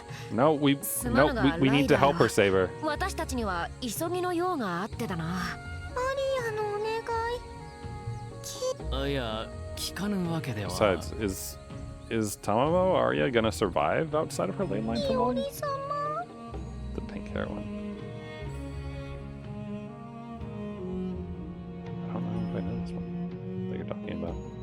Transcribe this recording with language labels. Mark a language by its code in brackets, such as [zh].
[en] No, we need to help her save her. [ja] 私たちには急ぎの用があってだな。アリアのお願い。あ、いや、聞かぬわけでは。 [en] Besides, is Tamamo Aria gonna survive outside of her lane line for [ja] いお [en] long? [ja] り様 [en] The pink hair one. I don't know if I know this one that you're talking about.